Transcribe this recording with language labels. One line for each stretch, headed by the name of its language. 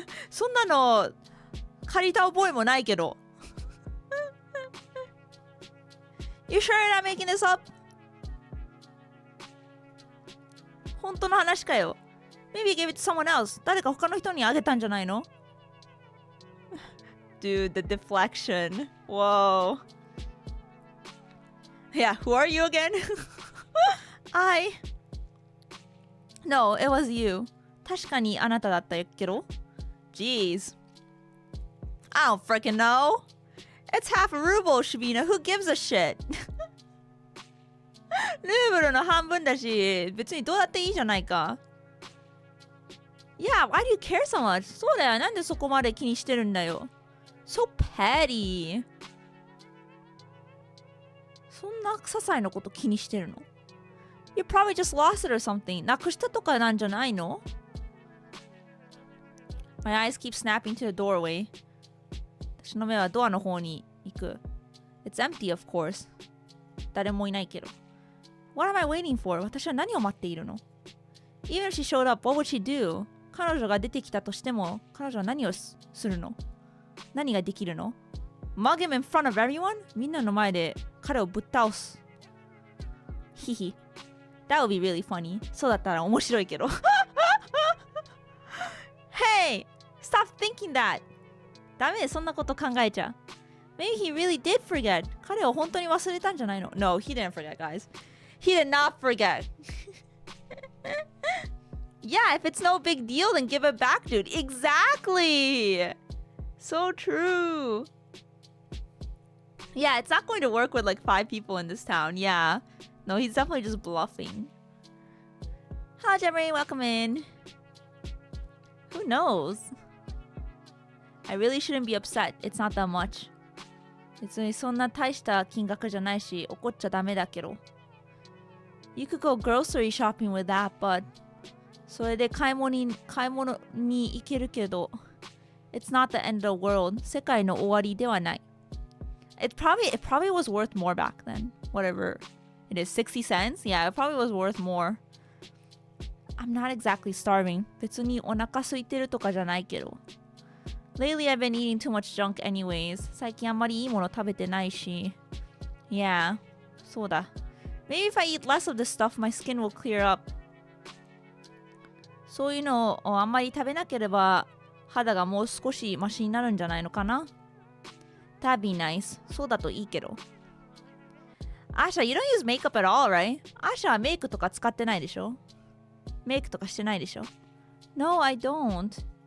Japanese: そんなの借りた覚えもないけど。
English: You sure you're not making this up?
Japanese: 本当の話かよ。
English: Maybe you gave it to someone else.
Japanese: 誰か他の人にあげたんじゃないの?
English: Dude, the deflection. Whoa. Yeah, who are you again? No, it was you.
Japanese: 確かにあなただったけど。
English: Jeez. I don't freaking know. It's half a ruble, Shabina. Who gives a shit?
Japanese: ルーブルの半分だし、別にどうだっていいじゃないか。
English: Yeah, why do you care so much?
Japanese: そうだよ。なんでそこまで気にしてるんだよ。
English: So petty.
Japanese: そんな些細なこと気にしてるの？
English: You probably just lost it or something.
Japanese: なくしたとかなんじゃないの？
English: My eyes keep snapping to the doorway.
Japanese: 私の目はドアの方に行く。
English: It's empty, of course.
Japanese: 誰もいないけど。
English: What am I waiting for?
Japanese: 私は何を待っているの？
English: Even if she showed up, what would she do?
Japanese: 彼女が出てきたとしても、彼女は何をするの？何ができるの？
English: Mug him in front of everyone?
Japanese: みんなの前で彼をぶっ倒す。ヒヒ。
English: That would be really funny.
Japanese: そうだったら面白いけど。
English: Hey! Stop thinking that!
Japanese: ダメ、そんなこと考えちゃ。
English: Maybe he really did forget.
Japanese: 彼は本当に忘れたんじゃないの？
English: No, he didn't forget, guys. He did not forget. Yeah, if it's no big deal, then give it back, dude. Exactly! So true. Yeah, it's not going to work with like 5 people in this town. Yeah. No, he's definitely just bluffing. Hi, Emuri. Welcome in. Who knows? I really shouldn't be upset. It's not that much.
Japanese: 別にそんな大した金額じゃないし、怒っちゃダメだけど。
English: You could go grocery shopping with that, but
Japanese: それで買い物に行けるけど、
English: It's not the end of the world.
Japanese: 世界の終わりではない。
English: It probably was worth more back then. Whatever it is, 60 cents? Yeah, it probably was worth more. I'm not exactly starving.
Japanese: 別にお腹空いてるとかじゃないけど。
English: Lately, I've been eating too much junk anyways.
Japanese: 最近あんまりいいもの食べてないし。
English: Yeah,
Japanese: そうだ。
English: Maybe if I eat less of this stuff, my skin will clear up.
Japanese: そういうのをあんまり食べなければ肌がもう少しマシになるんじゃないのかな？
English: That'd be nice.
Japanese: そうだといいけど。
English: Asha, you don't use makeup at all, right?
Japanese: Asha はメイクとか使ってないでしょ？メイクとかしてないでしょ？
English: No, I don't.